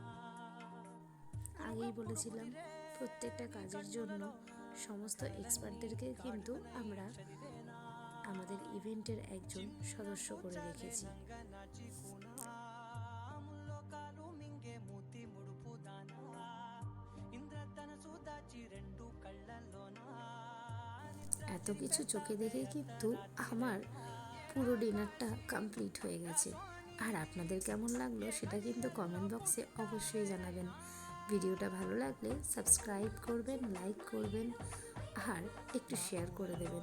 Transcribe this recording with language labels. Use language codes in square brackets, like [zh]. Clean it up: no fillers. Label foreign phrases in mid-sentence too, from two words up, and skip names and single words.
[bn] আগেই বলেছিলাম প্রত্যেকটা কাজের জন্য সমস্ত এক্সপার্টদেরকে কিন্তু আমরা আমাদের ইভেন্টের একজন সদস্য করে রেখেছি। [te] ముల్లోకాలు మింగే మూతి ముడుపు దానా ఇంద్రధనసు దాచి రెండు కళ్ళల్లోనా. [bn] এত কিছু চোখে দেখে কিন্তু আমার পুরো ডিনারটা কমপ্লিট হয়ে গেছে। আর আপনাদের কেমন লাগলো সেটা কিন্তু কমেন্ট বক্সে অবশ্যই জানাবেন। ভিডিওটা ভালো লাগলে সাবস্ক্রাইব করবেন, লাইক করবেন আর একটু শেয়ার করে দেবেন।